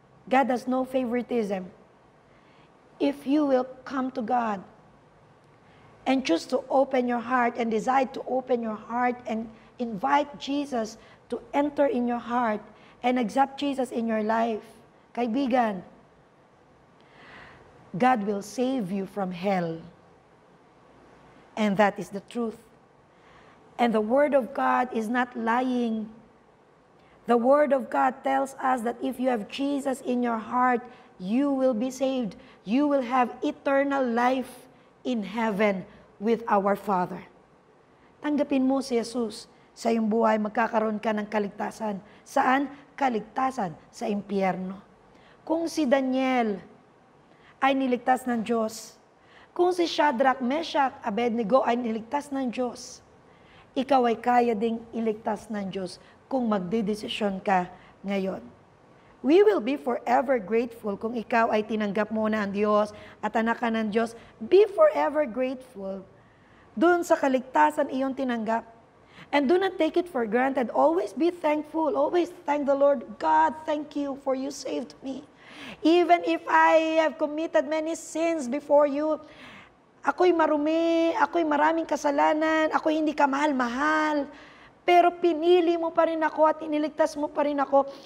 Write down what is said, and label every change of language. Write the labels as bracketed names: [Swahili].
[English] God has no favoritism. If you will come to God and choose to open your heart and decide to open your heart and invite Jesus to enter in your heart and accept Jesus in your life, kaibigan, God will save you from hell. And that is the truth. And the Word of God is not lying. The Word of God tells us that if you have Jesus in your heart, you will be saved. You will have eternal life in heaven with our Father. [Filipino] Tanggapin mo si Jesus sa iyong buhay, magkakaroon ka ng kaligtasan. Saan? Kaligtasan sa impyerno. Kung si Daniel ay niligtas ng Diyos, kung si Shadrach, Meshach, Abednego ay niligtas ng Diyos, ikaw ay kaya ding iligtas ng Diyos kung magdedesisyon ka ngayon. [English] We will be forever grateful [Filipino] kung ikaw ay tinanggap mo na ang Diyos at anak ka ng Diyos. [English] Be forever grateful [Filipino] dun sa kaligtasan iyong tinanggap. [English] And do not take it for granted. Always be thankful. Always thank the Lord. God, thank you for you saved me. Even if I have committed many sins before you, [Filipino] ako'y marumi, ako'y maraming kasalanan, ako'y hindi ka mahal-mahal, pero pinili mo pa rin ako at iniligtas mo pa rin ako.